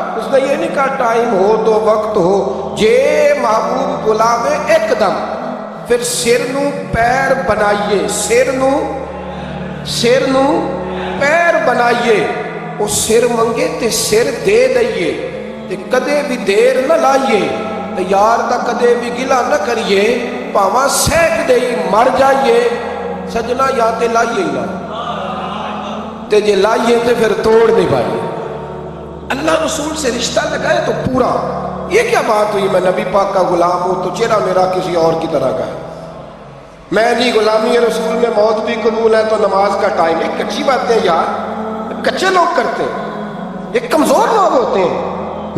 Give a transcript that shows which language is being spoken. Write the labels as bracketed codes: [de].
[ur] اس نے یہ نہیں کہا ٹائم ہو تو وقت ہو، [pa] جے محبوب بلاوے ایک دم. پھر سر نو پیر بنائیے، سر نو پیر بنائیے. وہ سر منگے تے سر دے دئیے تے کدے بھی دیر نہ لائیے. یار دا کدے بھی گلا نہ کریے، پاواں سینک دے مر جائیے. سجنا یا تے لائیے ہی نہ. تے جے لائیے تے پھر توڑ نہیں پائیے. [ur] اللہ رسول سے رشتہ لگائے تو پورا. یہ کیا بات ہوئی میں نبی پاک کا غلام ہوں تو چہرہ میرا کسی اور کی طرح کا ہے. میں جی غلامی رسول میں موت بھی قبول ہے تو نماز کا ٹائم. ایک کچی باتیں یار کچے لوگ کرتے ہیں, ایک کمزور لوگ ہوتے ہیں.